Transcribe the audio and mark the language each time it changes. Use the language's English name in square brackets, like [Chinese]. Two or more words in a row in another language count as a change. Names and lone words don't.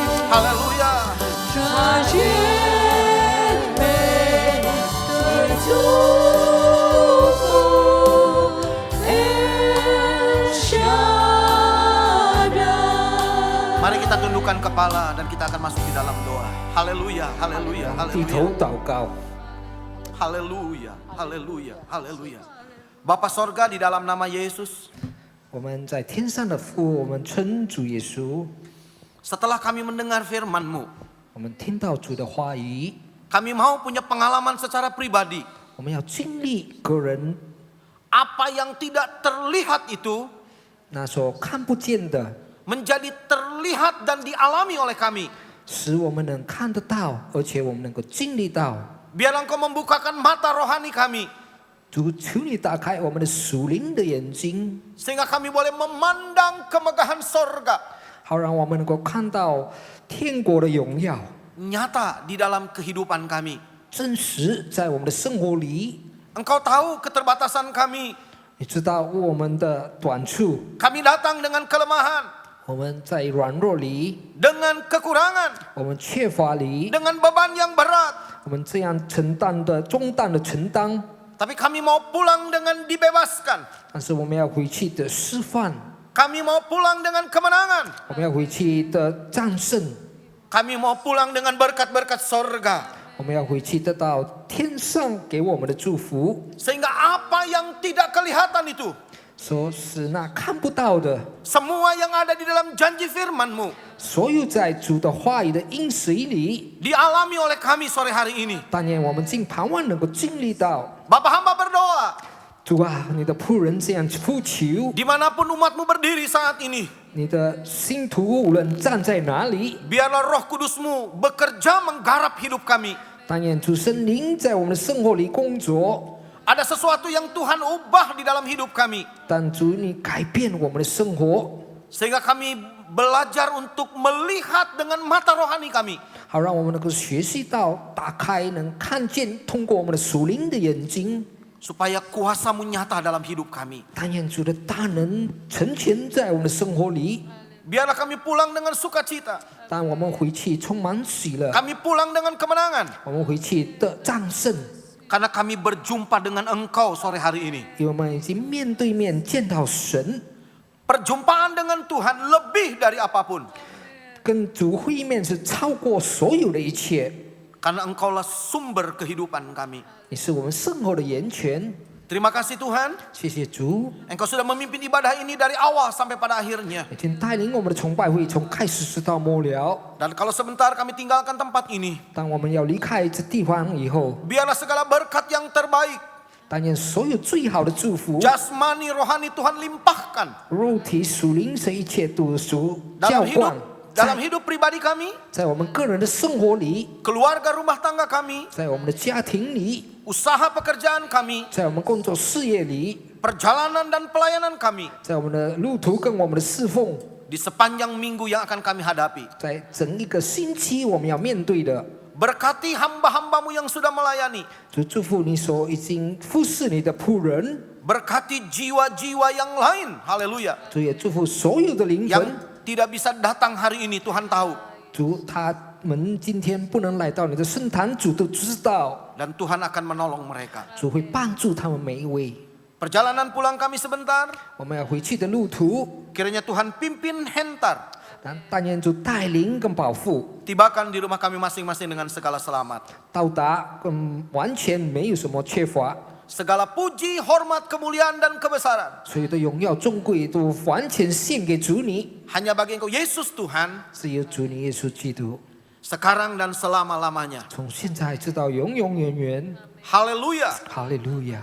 [Indonesian] Haleluya. [Chinese] 彰显美的祝福，El Shaddai。 [Indonesian] Mari kita tundukkan kepala dan kita akan masuk di dalam doa. Haleluya, haleluya, [Chinese] 低 [Indonesian] haleluya. [Chinese] 头祷告。 [Indonesian] Haleluya, haleluya, haleluya. Bapa sorga, di dalam nama Yesus, [Chinese] 我们在天上的父，我们称主耶稣。 [Indonesian] setelah kami mendengar firman-Mu, [Chinese] 我们听到主的话语， [Indonesian] kami mau punya pengalaman secara pribadi. [Chinese] 我们要经历个人 [Indonesian] Apa yang tidak terlihat itu [Chinese] 那所看不见的， [Indonesian] menjadi terlihat dan dialami oleh kami. [Chinese] 使我们能看得到，而且我们能够经历到。 [Indonesian] Biarlah Engkau membukakan mata rohani kami, [Chinese] 主，求你打开我们的属灵的眼睛， [Indonesian] sehingga kami boleh memandang kemegahan sorga [Chinese] 好让我们能够看到天国的荣耀， [Indonesian] nyata di dalam kehidupan kami. [Chinese] 真实在我们的生活里。 [Indonesian] Engkau tahu keterbatasan kami. [Chinese] 你知道我们的短处， [Indonesian] Kami datang dengan kelemahan, [Chinese] 我们在软弱里， [Indonesian] dengan kekurangan, [Chinese] 我们缺乏里， [Indonesian] dengan beban yang berat. [Chinese] 我们这样承担的重担的承担， [Indonesian] Tapi kami mau pulang dengan dibebaskan. [Chinese] 但是我们要回去的释放， [Indonesian] Kami mau pulang dengan kemenangan. [Chinese] 我们要回去的战胜， [Indonesian] Kami mau pulang dengan berkat-berkat sorga. [Chinese] 我们要回去得到天上给我们的祝福， [Indonesian] Sehingga apa yang tidak kelihatan itu, [Chinese] 说是那看不到的， [Indonesian] semua yang ada di dalam janji firman-Mu, [Chinese] 所有在主的话语的应许里， [Indonesian] dialami oleh kami sore hari ini. [Chinese] 但愿我们尽盼望能够经历到。 [Indonesian] Bapa hamba berdoa, [Chinese] 主啊，你的仆人这样呼求， [Indonesian] dimanapun umat-Mu berdiri saat ini, [Chinese] 你的信徒无论站在哪里， [Indonesian] biarlah Roh Kudus-Mu bekerja menggarap hidup kami. [Chinese] 但愿主圣灵在我们的生活里工作， [Indonesian] Ada sesuatu yang Tuhan ubah di dalam hidup kami, [Chinese] 但主你改变我们的生活， [Indonesian] sehingga kami belajar untuk melihat dengan mata rohani kami. [Chinese] 好让我们能够学习到打开，能看见，通过我们的属灵的眼睛， [Indonesian] Supaya kuasa-Mu nyata dalam hidup kami. [Chinese] 但愿主的大能成全在我们的生活里。 [Indonesian] Biarlah kami pulang dengan sukacita. [Chinese] 当我们回去充满喜乐， [Indonesian] Kami pulang dengan kemenangan. [Chinese] 我们回去的战胜， [Indonesian] Karena kami berjumpa dengan Engkau sore hari ini. [Chinese] 因为我们已经面对面见到神， [Indonesian] Perjumpaan dengan Tuhan lebih dari apapun. [Chinese] 跟主会面是超过所有的一切。 [Indonesian] Karena Engkaulah sumber kehidupan kami. [Chinese] 你是我们生活的源泉。 [Indonesian] Terima kasih Tuhan. [Chinese] 谢谢主， [Indonesian] Engkau sudah memimpin ibadah ini dari awal sampai pada akhirnya. [Chinese] 已经带领我们的崇拜会从开始直到末了。 [Indonesian] Dan kalau sebentar kami tinggalkan tempat ini, [Chinese] 当我们要离开这地方以后， [Indonesian] biarlah segala berkat yang terbaik, [Chinese] 但愿所有最好的祝福， [Indonesian] jasmani rohani Tuhan limpahkan [Chinese] 肉体属灵这一切都属浇 [Indonesian] dalam [Chinese] 灌 [Indonesian] dalam hidup pribadi kami, [Chinese] 在我们个人的生活里， [Indonesian] keluarga rumah tangga kami, [Chinese] 在我们的家庭里， [Indonesian] usaha pekerjaan kami, [Chinese] 在我们工作事业里， [Indonesian] perjalanan dan pelayanan kami, [Chinese] 在我们的路途跟我们的侍奉， [Indonesian] di sepanjang minggu yang akan kami hadapi. [Chinese] 在整一个星期我们要面对的。 [Indonesian] Berkati hamba-hambamu yang sudah melayani. [Chinese] 主祝福你所已经服侍你的仆人， [Indonesian] Berkati jiwa-jiwa yang lain. Haleluya. [Chinese] 主也祝福所有的灵 [Indonesian] Yang [Chinese] 魂。 [Indonesian] tidak bisa datang hari ini, Tuhan tahu. [Chinese] 主他们今天不能来到你的圣坛，主都知道， [Indonesian] Dan Tuhan akan menolong mereka. [Chinese] 主会帮助他们每一位。 [Indonesian] Perjalanan pulang kami sebentar, [Chinese] 我们要回去的路途， [Indonesian] kiranya Tuhan pimpin hentar. [Chinese] 但愿主带领跟保护， [Indonesian] Tibakan di rumah kami masing-masing dengan segala selamat. [Chinese] 到达完全没有什么缺乏， [Indonesian] Segala puji, hormat, kemuliaan, dan kebesaran [Chinese] 所有的荣耀尊贵都完全献给主你， [Indonesian] hanya bagi Engkau Yesus Tuhan, [Chinese] 是由主你耶稣基督， [Indonesian] sekarang dan selama-lamanya. [Chinese] 从现在直到永永远远。 [Indonesian] Haleluya. [Chinese] 哈利路亚！